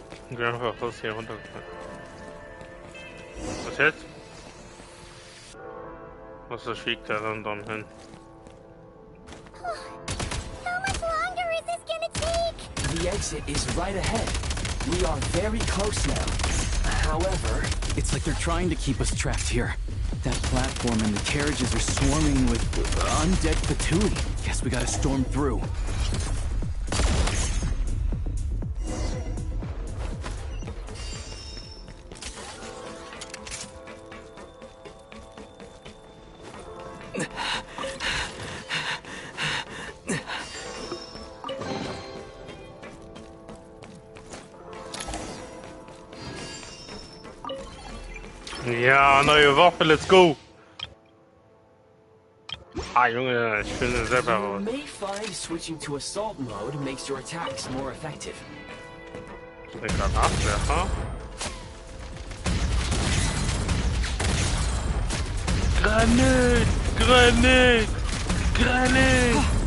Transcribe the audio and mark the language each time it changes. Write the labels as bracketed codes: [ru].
[sv] Grandpa, får se vad det är. Vad säger du? Och så kikar jag runt om henne. [en] How much longer is this gonna take? The exit is right ahead. We are very close now. However, It's like they're trying to keep us trapped here. That platform and the carriages are swarming with undead patootie. Guess we gotta storm through. [de] Ja, neue Waffe, [en] let's go! [de] Ah, Junge, ich finde selber [en] You [de] raus. [en] may find switching to assault mode makes your attacks more effective. [de] Ich bin gerade Abwehr, Granate! Granate! Granate!